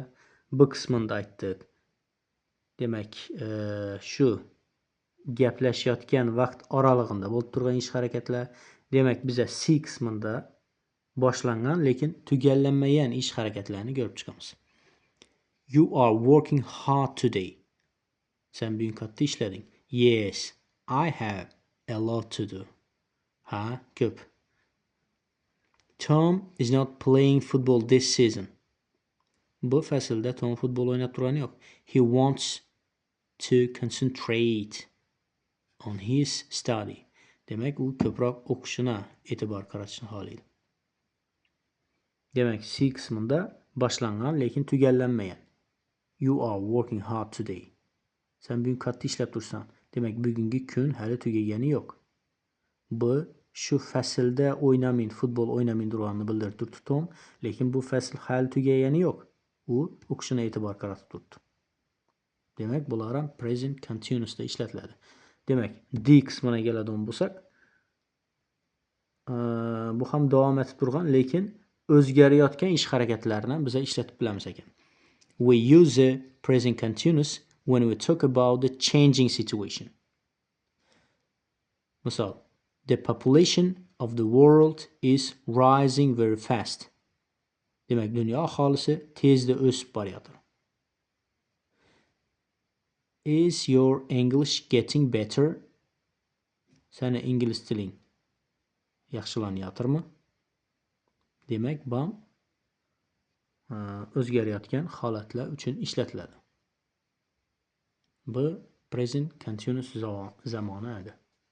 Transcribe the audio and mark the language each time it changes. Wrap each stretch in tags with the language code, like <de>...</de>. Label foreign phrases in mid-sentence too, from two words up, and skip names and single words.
<uz>B qismida aytdik. Demak, shu gaplashayotgan vaqt oralig'ida bo'lib turgan ish harakatlar. Demak, biza C qismida boshlangan lekin tugallanmagan ish harakatlarini ko'rib chiqamiz.</uz> <en>You are working hard today.</en> <uz>Sen bugun katta ishlading.</uz> <en>Yes, I have a lot to do.</en> <uz>Ha, ko'p.</uz> <en>Tom is not playing football this season.</en> <uz>Bu faslda Tom futbol o'ynab turgani yo'q.</uz> <en>He wants to concentrate on his study.</en> <uz>Demak, u ko'proq o'qishini e'tibor qaratishni xohlaydi. Demak, C qismida boshlangan lekin tugallanmagan.</uz> <en>You are working hard today.</en> <uz>Sen bugun katta ishlab tursan. Demak, bugungi kun hali tugagani yo'q. Bu shu faslda o'ynamin, futbol o'ynamin turganini bildirib turibdi Tom, lekin bu fasl hali tugagani yo'q. U o'qishini e'tibor qaratib turibdi. Demak, bular ham</uz> <en>present continuousda</en> <uz>ishlatiladi. Demak, D qismina keladigan bo'lsak, bu ham davom etib turgan, lekin o'zgarayotgan ish harakatlarini biz ishlatib bilamiz ekan.</uz> <en>We use the present continuous when we talk about the changing situation. Misol, the population of the world is rising very fast.</en> <uz>Demak, dunyo aholisi tezda o'sib boryapti.</uz> <en>Is your English getting better?</en> <uz>Seni ingliz tiling yaxshilanyaptimi? Demak, bu o'zgarayotgan holatlar uchun ishlatiladi. Bu</uz> <en>present continuous</en> <uz>zamoni edi.</uz>